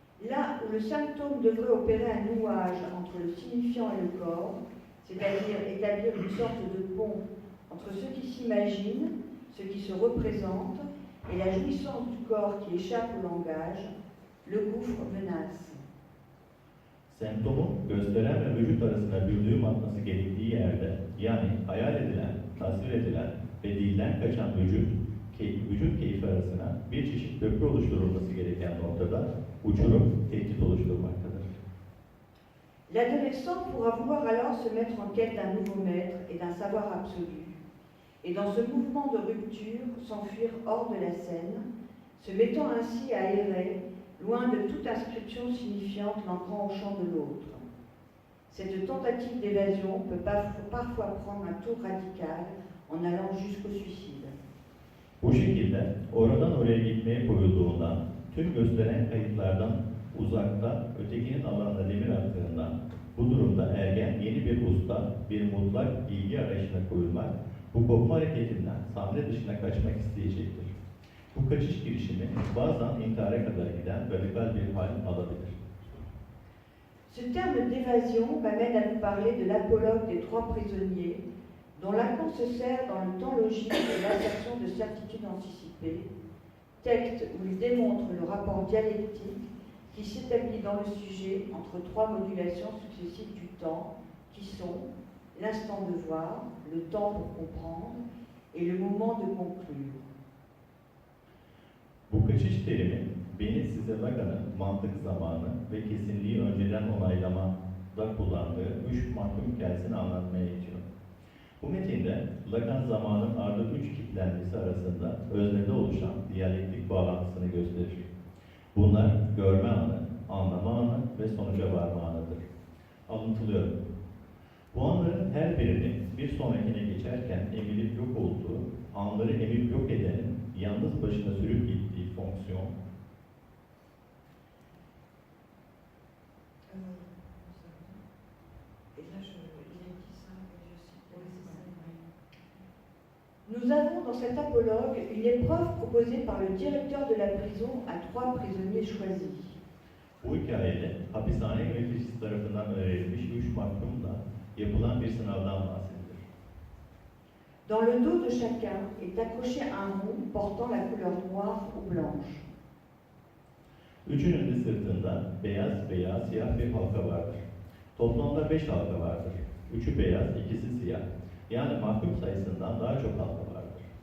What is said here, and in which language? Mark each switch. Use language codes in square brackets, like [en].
[fr] Là où le symptôme devrait opérer un nouage entre le signifiant et le corps, c'est-à-dire établir une sorte de pont entre ce qui s'imagine, ce qui se représente, et la jouissance du corps qui échappe au langage, le gouffre menace. [tr] Semptomun gösteren ve vücut arasında bir düğüm atması gerektiği yerde, yani hayal edilen, tasvir edilen ve dilden kaçan vücut keyfi arasına bir çeşit köprü oluşturulması gereken noktada uçurum tehdit oluşturmaktadır. [fr] L'adolescent pourra vouloir alors se mettre en quête d'un nouveau maître et d'un savoir absolu, et dans ce mouvement de rupture, s'enfuir hors de la scène, se mettant ainsi à errer, loin de toute inscription signifiante l'entrant au champ de l'autre. Cette tentative d'évasion peut parfois prendre un tour radical en allant jusqu'au suicide. [tr] Bu şekilde oradan oraya gitmeye koyulduğundan, tüm gösteren kayıtlardan uzakta ötekinin alanına demir attığından, bu durumda ergen yeni bir usta, bir mutlak bilgi arayışına koyulmak, bu kopma hareketinden sahne dışına kaçmak isteyecektir. Bu kaçış girişimi bazen intihara kadar giden radikal bir hal alabilir. Ce terme d'évasion m'amène à nous parler de l'apologue des trois prisonniers, dont Lacan se sert dans le temps logique de l'assertion de certitude anticipée, texte où il démontre le rapport dialectique qui s'établit dans le sujet entre trois modulations successives du temps, qui sont l'instant de voir, le temps pour comprendre, et le moment de conclure. Bu kaçış terimi beni size Lacan'ın mantık zamanı ve kesinliği önceden onaylamada kullandığı üç mahkum hikayesini anlatmaya itiyor. Bu metinde Lacan zamanın ardı üç kitlenmesi arasında öznede oluşan diyalektik bağlantısını gösterir. Bunlar görme anı, anlama anı ve sonuca varma anıdır. Alıntılıyorum. Bu anların her birinin bir sonrakine geçerken emilip yok olduğu, anları emip yok edenin yalnız başına sürüp gittiği fonksiyon, [fr] Nous avons dans cet apologue une épreuve proposée par le directeur de la prison à 3 prisonniers choisis. [tr] Bu hikayede hapishane yöneticisi tarafından önerilmiş 3 mahkumla yapılan bir sınavdan bahsedilir. Dans le dos de chacun est accroché un rond portant la couleur noire ou blanche. Üçünün de sırtında beyaz veya siyah bir halka vardır. Toplamda 5 halka vardır. Üçü beyaz, ikisi siyah. Yani mahkum sayısından daha çok halka vardır.